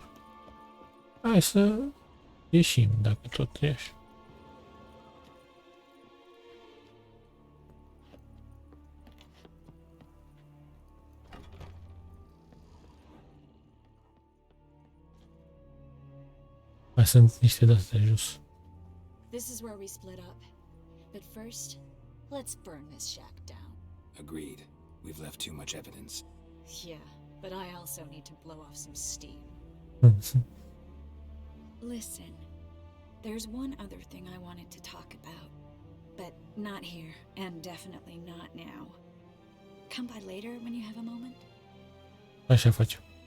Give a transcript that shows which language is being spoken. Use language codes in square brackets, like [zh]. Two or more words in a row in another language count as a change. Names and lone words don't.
[ro] Hai să ieșim, dacă tot ești. Mai sunt niște de-astea jos. [en] This is where we split up. But first, let's burn this shack down. Agreed. We've left too much evidence. Yeah, but I also need to blow off some steam. Listen, there's one other thing I wanted to talk about. But not here, and definitely not now. Come by later when you have a moment? [ro] Așa facem.